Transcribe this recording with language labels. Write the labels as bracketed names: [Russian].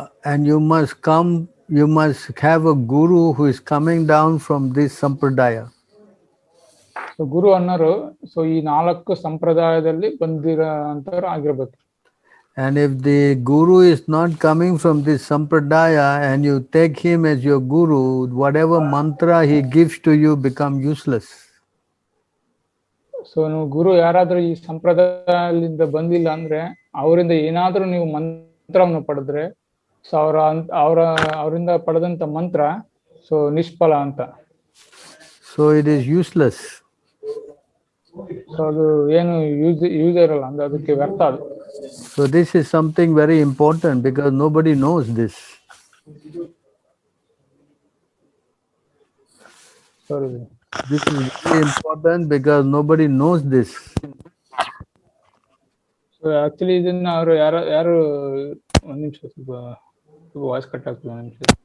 [English] And you must have a guru who is coming down from this sampradaya. [Kannada] So ಗುರು ಅನ್ನೋರು so ಈ 4 ಸಂಪ್ರದಾಯದಲ್ಲಿ ಬಂದಿರೋಂಥವ್ರು ಆಗಿರ್ಬೇಕು. [English] And if the guru is not coming from this sampradaya and you take him as your guru, whatever mantra he gives to you become useless. [Kannada] So ನೀವು ಗುರು ಯಾರಾದ್ರೂ ಈ ಸಂಪ್ರದಾಯದಿಂದ ಬಂದಿಲ್ಲ ಅಂದ್ರೆ ಅವರಿಂದ ಏನಾದ್ರೂ ನೀವು ಮಂತ್ರವನ್ನು ಪಡೆದ್ರೆ ಸೊ ಅವರಿಂದ ಪಡೆದಂತ ಮಂತ್ರ ಸೊ ನಿಷ್ಫಲ ಅಂತ. [English] So it is useless. [Kannada] So ಅದು ಏನು ಯೂಸ್ ಇರಲ್ಲ ಅಂದ್ರೆ ಅದಕ್ಕೆ ವ್ಯರ್ಥ ಅದು. [English] So this is something very important because nobody knows this. Sorry. This is very important because nobody knows this. [Kannada] So actually ಇದನ್ನ ಅವರು ಯಾರು ಒಂದ್ ನಿಮಿಷ ಸ್ವಲ್ಪ ವಾಯ್ಸ್ ಕಟ್ ಆಗ್ತದೆ, ಒಂದ್ ನಿಮಿಷ.